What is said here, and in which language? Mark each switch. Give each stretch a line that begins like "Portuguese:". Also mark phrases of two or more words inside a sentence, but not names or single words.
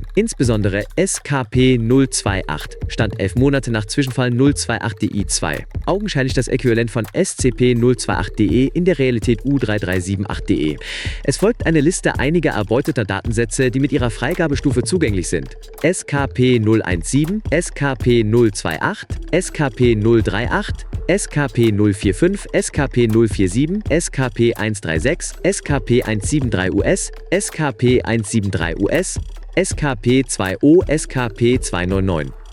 German: Insbesondere SKP-028 stand 11 Monate nach Zwischenfall 028-DI2. Augenscheinlich das Äquivalent von SCP-028-DE in der Realität U3378-DE. Es folgt eine Liste einiger erbeuteter Datensätze, die mit ihrer Freigabestufe zugänglich sind. SKP-017, SKP-028, SKP-038, SKP-045, SKP-047, SKP-136, SKP-173US, SKP-173US, SKP-2O, SKP-299.